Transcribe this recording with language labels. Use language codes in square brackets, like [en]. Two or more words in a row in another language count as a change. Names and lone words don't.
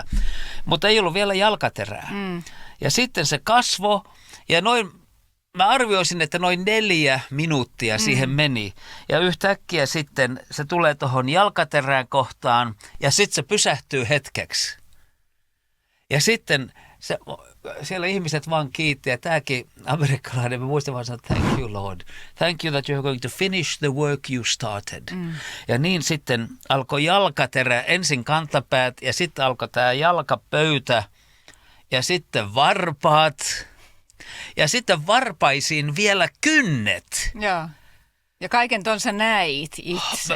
[fi] Mutta ei ollut vielä jalkaterää. Ja sitten se kasvoi ja mä arvioisin, että noin 4 minuuttia siihen meni. Ja yhtäkkiä sitten se tulee tuohon jalkaterään kohtaan ja sitten se pysähtyy hetkeksi. Ja sitten siellä ihmiset vaan kiitti, ja tämäkin amerikkalainen, mä muistan vaan sanoa, [en] thank you Lord, thank you that you're going to finish the work you started. [fi] Ja niin sitten alkoi jalkaterä, ensin kantapäät, ja sitten alkoi tämä jalkapöytä, ja sitten varpaat, ja sitten varpaisiin vielä kynnet. Joo. Ja kaiken ton sä näit itse.